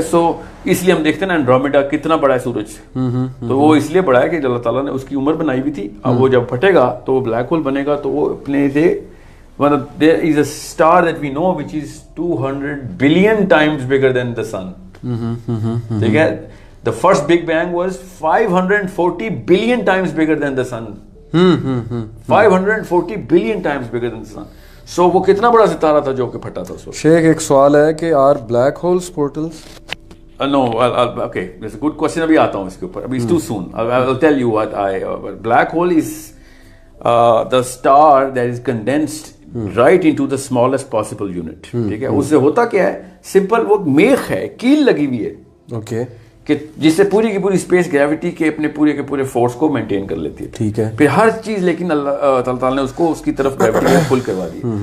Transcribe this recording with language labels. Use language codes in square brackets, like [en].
[ur] سو اس لیے ہم دیکھتے ہیں نا اینڈرومیڈا کتنا بڑا ہے سورج سے, تو وہ اس لیے بڑا ہے کہ اللہ تعالیٰ نے اس کی عمر بنائی ہوئی تھی. اب وہ جب پھٹے گا تو وہ بلیک ہول بنے گا, تو وہ اپنے سے [en] there is a star that we know which is 200 billion times bigger than the sun. [ur] ٹھیک ہے. [en] The first Big Bang was 540 billion times bigger than the sun. 540 billion times bigger than the sun. [ur] So وہ کتنا بڑا ستارہ تھا جو کہ پھٹا تھا اس وقت. شیخ ایک سوال ہے کہ [en] are black holes portals? No, okay, that's a good question. [ur] ابھی آتا ہوں اس کے اوپر, ابھی [en] it's too soon. I'll tell you what black hole is the star that is condensed right into the smallest possible unit. [ur] ٹھیک ہے. اس سے ہوتا کیا ہے, سمپل وہ میخ ہے, کیل لگی ہوئی ہے, اوکے, کہ جس سے پوری کی پوری اسپیس گریوٹی کے اپنے پورے کے پورے فورس کو مینٹین کر لیتی ہے. ٹھیک ہے. پھر ہر چیز لیکن اللہ تعالیٰ نے اس کو اس کی طرف گریوٹی کو پل کروا دی.